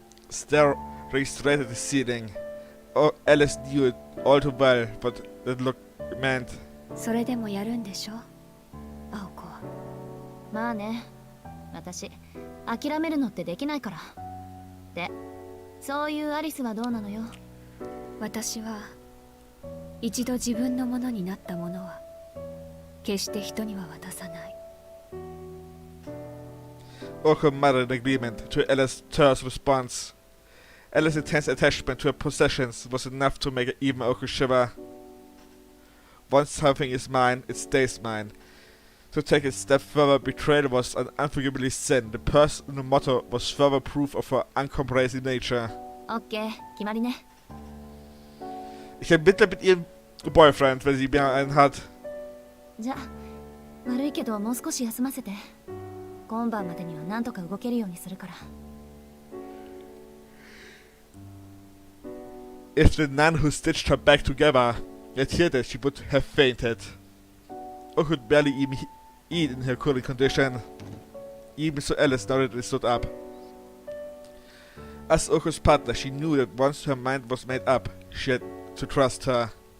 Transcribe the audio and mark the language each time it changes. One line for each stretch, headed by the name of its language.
English: Staring straight at the ceiling. Oh, Alice knew it all too well what that look meant.
Japanese: それでもやるんでしょ、青子は。まあね、私諦めるのってできないから。で、そういうアリスはどうなのよ？私は一度自分のものになったものは決して人には渡さない。
English: Orko muttered in agreement to Alice's terse response. Alice's intense attachment to her possessions was enough to make even Orko shiver. Once something is mine, it stays mine. To take a step further, betrayal was an unforgivable sin. The personal motto was further proof of her uncompromising nature.
Japanese: オッケー、決まりね。
German: Ich habe Mitleid mit ihrem Boyfriend, wenn sie mehr einen hat.
Japanese: じゃ、悪いけどもう少し休ませて。今晩までには何とか動けるようにするから。
English: If the nun who stitched her back together had heard it, she would have fainted. Or could barely even eat in her current condition. Even so, Alice nodded and stood up. As Orko's partner, she knew that once her mind was made up, she had to trust her.